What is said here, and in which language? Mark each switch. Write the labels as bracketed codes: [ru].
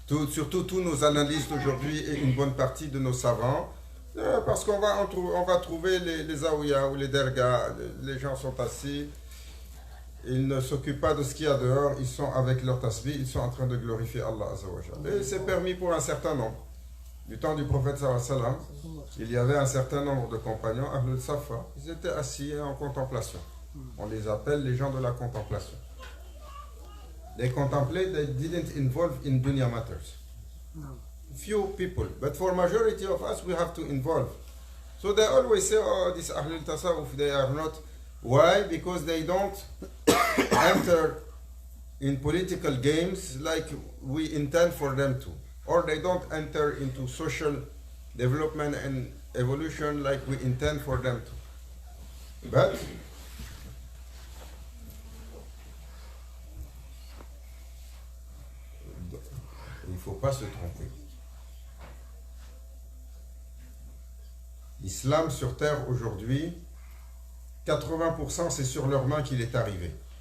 [fr] Surtout tous nos analystes aujourd'hui et une bonne partie de nos savants, parce qu'on va trouver les aouya ou les dergas, les gens sont assis, ils ne s'occupent pas de ce qu'il y a dehors, ils sont avec leur tasbih, ils sont en train de glorifier Allah Azza wa Jalla. Et c'est permis pour un certain nombre. Du temps du prophète sallallahu alayhi wa sallam, il y avait un certain nombre de compagnons, Ahlul Safa, ils étaient assis en contemplation. On les appelle les gens de la contemplation. [en] They contemplate, they didn't involve in dunya matters. Few people, but for majority of us, we have to involve. So they always say, oh, these Ahlul Tasawwuf, they are not. Why? Because they don't enter in political games like we intend for them to. Or they don't enter into social development and evolution like we intend for them to. But [fr] il ne faut pas se tromper. L'islam sur terre aujourd'hui, 80% c'est sur leurs mains qu'il est arrivé.